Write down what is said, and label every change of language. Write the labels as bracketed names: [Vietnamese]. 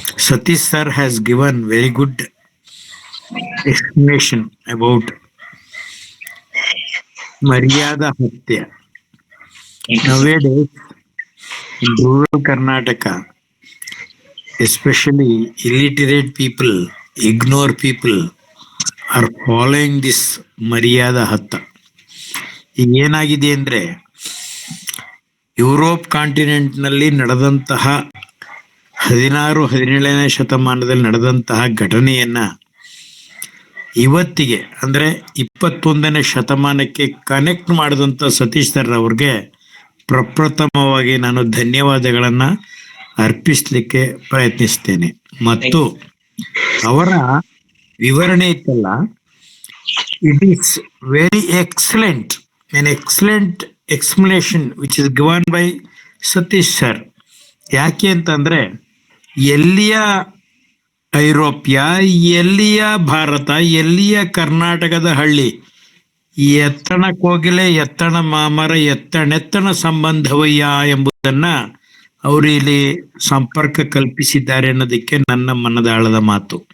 [English] Satish sir has given very good explanation about Maryada Hatya. Nowadays, in rural Karnataka, especially illiterate people, ignore people are following this Maryada Hatya. [Kannada] ಈಗ ಏನಾಗಿದೆ ಅಂದ್ರೆ, Europe continent ನಲ್ಲಿ ನಡೆದಂತಹ 16-17ನೇ ಶತಮಾನದಲ್ಲಿ ನಡೆದಂತಹ ಘಟನೆಯನ್ನ ಇವತ್ತಿಗೆ ಅಂದ್ರೆ 21ನೇ ಶತಮಾನಕ್ಕೆ ಕನೆಕ್ಟ್ ಮಾಡಿದಂತ ಸತೀಶ್ ಸರ್ ಅವ್ರಿಗೆ ಪ್ರಪ್ರಥಮವಾಗಿ ನಾನು ಧನ್ಯವಾದಗಳನ್ನ ಅರ್ಪಿಸ್ಲಿಕ್ಕೆ ಪ್ರಯತ್ನಿಸ್ತೇನೆ. ಮತ್ತು ಅವರ ವಿವರಣೆ ಇತ್ತಲ್ಲ, [English] it is very excellent, an excellent explanation which is given by Satish sir. [Kannada] ಯಾಕೆ ಅಂತಂದ್ರೆ ಎಲ್ಲಿಯ ಐರೋಪ್ಯ, ಎಲ್ಲಿಯ ಭಾರತ, ಎಲ್ಲಿಯ ಕರ್ನಾಟಕದ ಹಳ್ಳಿ, ಎತ್ತಣ ಕೋಗಿಲೆ ಎತ್ತಣ ಮಾಮರ ಎತ್ತಣೆತ್ತಣ ಸಂಬಂಧವಯ್ಯ ಎಂಬುದನ್ನ ಅವರು ಇಲ್ಲಿ ಸಂಪರ್ಕ ಕಲ್ಪಿಸಿದ್ದಾರೆ ಅನ್ನೋದಕ್ಕೆ ನನ್ನ ಮನದಾಳದ ಮಾತು.